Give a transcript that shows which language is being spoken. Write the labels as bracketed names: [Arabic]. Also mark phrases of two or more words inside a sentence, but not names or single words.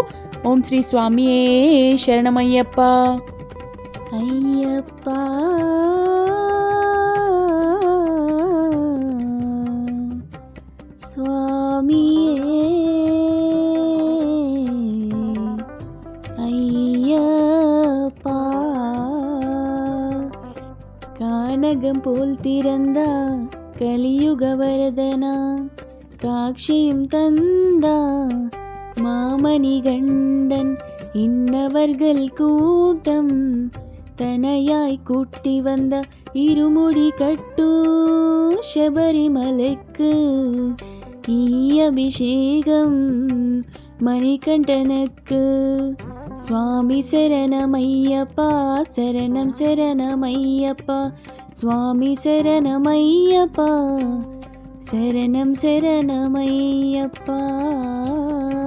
[Telugu] ఓం శ్రీ స్వామియే శరణమయ్యప్ప. అయ్యప్ప స్వామియే అయ్యప్ప. [Tamil] கானகம் போல் திறந்தா கலியுக வரதனா, காட்சியும் தந்தா மாமணி கண்டன், இன்னவர்கள் கூட்டம் தனையாய் கூட்டி வந்த இருமுடி கட்டு శబరిమలైக்கு [Telugu] ఈ అభిషేకం మణికంఠనకు. స్వామి శరణమయ్యప్ప, శరణం శరణమయ్యప్ప, స్వామి శరణమయ్యప్ప, శరణం శరణమయ్యప్ప.